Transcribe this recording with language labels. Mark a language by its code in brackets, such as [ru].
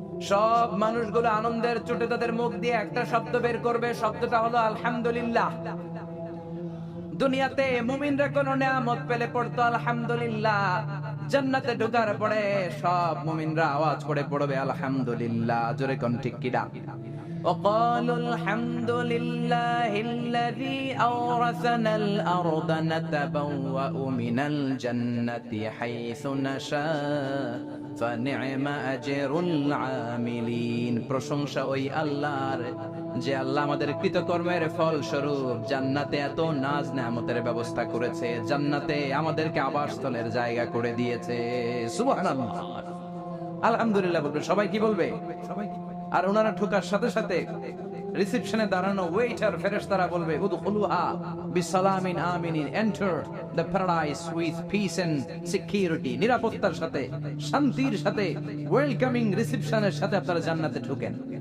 [bn] সব মানুষগুলো আনন্দের চোটে তাদের মুখ দিয়ে একটা শব্দ বের করবে, শব্দটা হলো আলহামদুলিল্লাহ। দুনিয়াতে মুমিনরা কোন নেয়ামত পেলে পড়তো আলহামদুলিল্লাহ, জান্নাতে ঢোকার পরে সব মুমিনরা আওয়াজ করে পড়বে আলহামদুলিল্লাহ। জোরে কোন ঠিক কিনা? [ar] وقالوا الحمد لله الذي أورثنا الأرض نتبوأ من الجنة حيث نشاء فنعم أجر العاملين। [bn] প্রশংসা ওই আল্লাহর, যে আল্লাহ আমাদের কৃতকর্মের ফল স্বরূপ জান্নাতে এত নাজ নেয়ামতের ব্যবস্থা করেছে, জান্নাতে আমাদেরকে আবাসস্থলের জায়গা করে দিয়েছে। সুবহানাল্লাহ। আলহামদুলিল্লাহ বলবে। সবাই কি বলবে? আর ওনারা ঢোকার সাথে সাথে রিসেপশনে দাঁড়ানো ওয়েটার ফেরেশতারা বলবে [ar] উদখুলুহা বিসালামিন আমিনিন, [en] enter the paradise with peace and security, [bn] নিরাপত্তার সাথে, শান্তির সাথে, ওয়েলকামিং রিসেপশনের সাথে আপনারা জান্নাতে ঢোকেন।